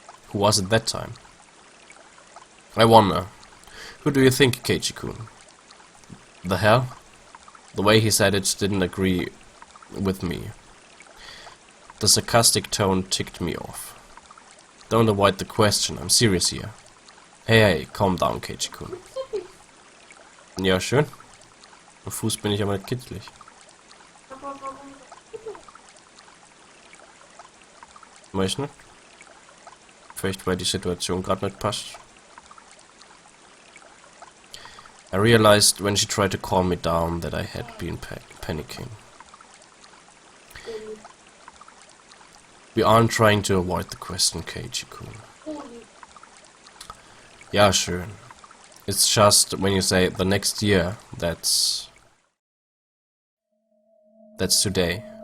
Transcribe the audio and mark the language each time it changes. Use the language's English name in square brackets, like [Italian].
[English] Who was it that time? I wonder. Who do you think, Keiichi-kun? The hell? The way he said it didn't agree with me. The sarcastic tone ticked me off. Don't avoid the question, I'm serious here. Hey, calm down, Keiichi-kun. [German] Ja, schön. Am Fuß bin ich aber nicht kitzlig. Aber warum? Weiß nicht. Vielleicht weil die Situation gerade nicht passt. [English] I realized when she tried to calm me down that I had been panicking. We aren't trying to avoid the question, Keiichi-kun. Yeah, sure. It's just when you say the next year, that's today.